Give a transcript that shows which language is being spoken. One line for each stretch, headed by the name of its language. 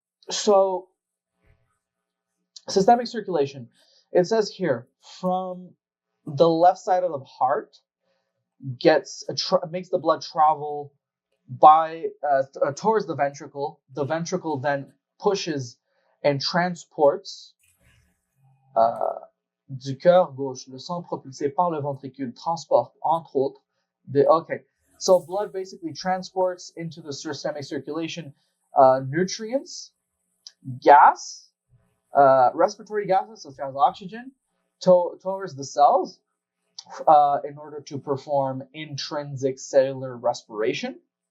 English: So systemic circulation, it says here, from the left side of the heart, makes the blood travel by towards the ventricle. The ventricle then pushes and transports
French: du cœur gauche. Le sang propulsé par le ventricule transporte, entre autres, okay.
English: So blood basically transports into the systemic circulation nutrients, gas, respiratory gases such as oxygen, towards the cells in order to perform intrinsic cellular respiration.